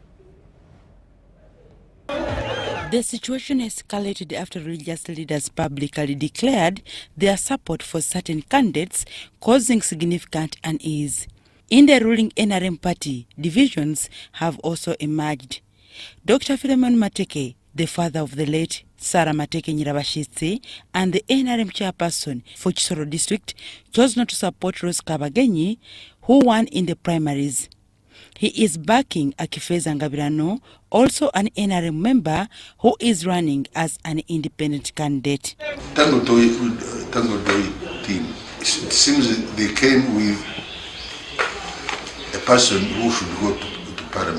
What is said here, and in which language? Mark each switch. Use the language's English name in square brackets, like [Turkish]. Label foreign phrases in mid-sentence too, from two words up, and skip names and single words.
[English] The situation escalated after religious leaders publicly declared their support for certain candidates, causing significant unease. In the ruling NRM party, divisions have also emerged. Dr. Philemon Mateke, the father of the late Sarah Mateke Nyirabashitsi, and the NRM chairperson for Kisoro district, chose not to support Rose Kabagenyi, who won in the primaries. He is backing Akifeza Ngabirano, also an NRM member, who is running as an independent candidate. Tango Doi team, it seems they came with a person who should go to parliament.